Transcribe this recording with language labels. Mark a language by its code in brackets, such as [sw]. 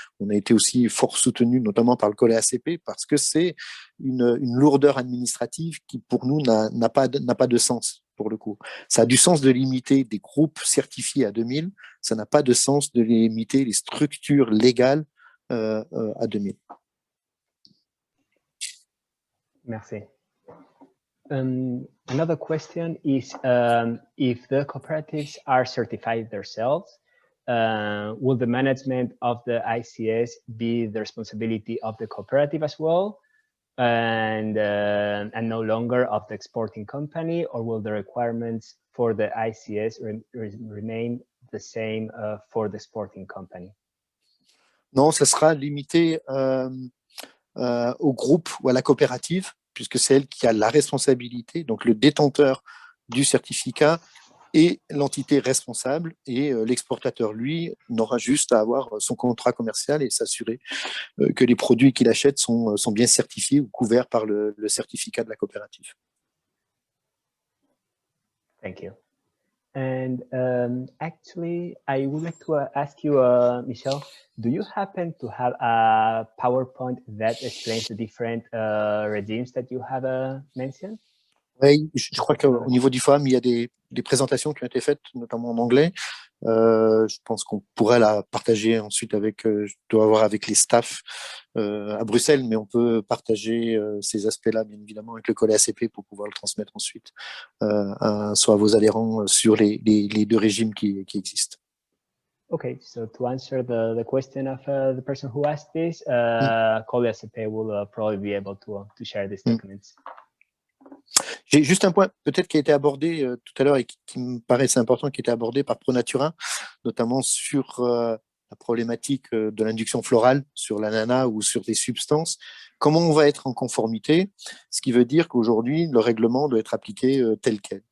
[fr] On a été aussi fort soutenu, notamment par le collège ACP, parce que c'est une lourdeur administrative qui, pour nous, n'a pas de sens, pour le coup. Ça a du sens de limiter des groupes certifiés à 2000, ça n'a pas de sens de limiter les structures légales à 2000. Merci. [en] Another question is if the cooperatives are certified themselves, will the management of the ICS be the responsibility of the cooperative as well, and no longer of the exporting company, or will the requirements for the ICS remain the same for the exporting company? [fr] Non, ça sera limité au groupe ou à la coopérative, puisque c'est elle qui a la responsabilité, donc le détenteur du certificat et l'entité responsable, et l'exportateur, lui, n'aura juste à avoir son contrat commercial et s'assurer que les produits qu'il achète sont bien certifiés ou couverts par le certificat de la coopérative. [en] Thank you. And actually, I would like to ask you, Michel, do you happen to have a PowerPoint that explains the different regimes that you have mentioned? [fr] Oui, je crois qu'au niveau du FOAM, il y a des présentations qui ont été faites, notamment en anglais. Je pense qu'on pourrait la partager ensuite avec, je dois voir avec les staffs à Bruxelles, mais on peut partager ces aspects-là, bien évidemment, avec le collège ACP pour pouvoir le transmettre ensuite, soit à vos adhérents sur les deux régimes qui existent. [en] Okay, so to answer the question of the person who asked this, collège ACP will probably be able to share these documents. [fr] J'ai juste un point peut-être qui a été abordé tout à l'heure et qui me paraissait important, qui a été abordé par ProNatura, notamment sur la problématique de l'induction florale sur l'ananas ou sur des substances. Comment on va être en conformité? Ce qui veut dire qu'aujourd'hui, le règlement doit être appliqué tel quel.